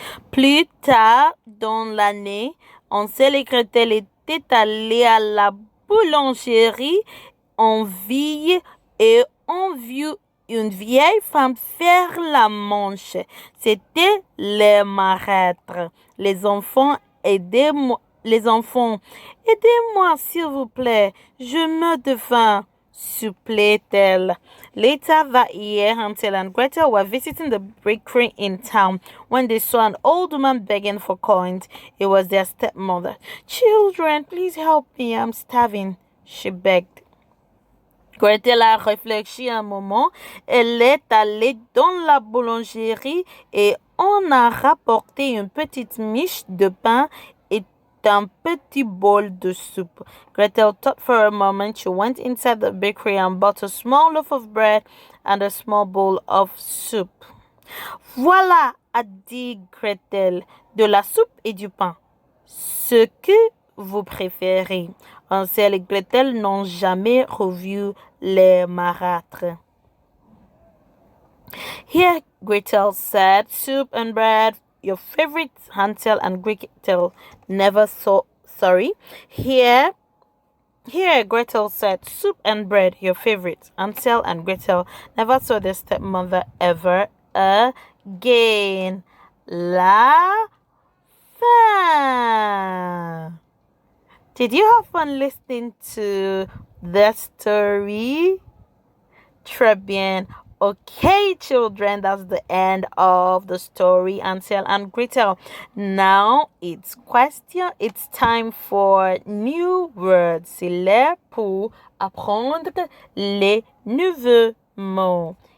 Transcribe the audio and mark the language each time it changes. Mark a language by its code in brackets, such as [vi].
[fr] Plus tard dans l'année, Hansel et Gretel étaient allés à la boulangerie en ville et ont vu une vieille femme faire la manche. C'était les marâtres. Les enfants, aidez-moi s'il vous plaît, je meurs de faim, suppliait-elle. [en] Later that year, Hansel and Gretel were visiting the bakery in town when they saw an old woman begging for coins. It was their stepmother. Children, please help me, I'm starving, she begged. [fr] Gretel a réfléchi un moment. Elle est allée dans la boulangerie et on a rapporté une petite miche de pain et un petit bol de soupe. [en] Gretel thought for a moment. She went inside the bakery and bought a small loaf of bread and a small bowl of soup. [fr] Voilà, a dit Gretel, de la soupe et du pain. Ce que vous préférez. Hansel et Gretel n'ont jamais revu les marâtres. [en] Here, Gretel said, soup and bread, your favorite. Hansel and Gretel never saw. Here, Gretel said, soup and bread, your favorite. Hansel and Gretel never saw their stepmother ever again. [fr] La fin. [en] Did you have fun listening to the story? [fr] Très bien. [en] Okay, children, that's the end of the story, Hansel and Gretel. Now it's time for new words. [fr] C'est l'heure pour apprendre les nouveaux mots.